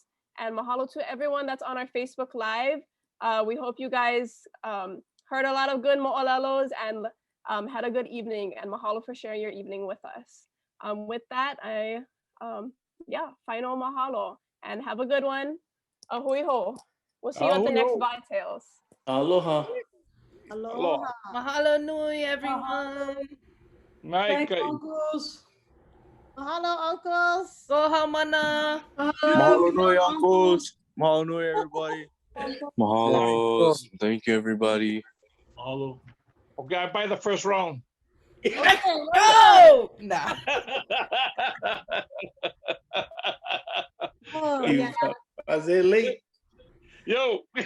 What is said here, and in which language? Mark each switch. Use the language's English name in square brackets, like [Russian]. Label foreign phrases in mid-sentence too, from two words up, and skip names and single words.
[English] And mahalo to everyone that's on our Facebook Live. We hope you guys heard a lot of good mo'olelos and had a good evening, and mahalo for sharing your evening with us. With that, final mahalo, and have a good one. [Hawaiian] Ahui ho. [English] We'll see you at the next Waa Tales. Aloha. Aloha. [Hawaiian] Mahalo nui, [English] everyone. Night, Thanks, uncles. Mahalo, uncles. Go Hamana. [Hawaiian] Mahalo nui, uncles. Mahalo nui, [English] everybody. Mahalos. Thank you, everybody. Mahalo. Okay, I buy the first round. Go! Nah. Oh, You- yeah. I said late. Yo.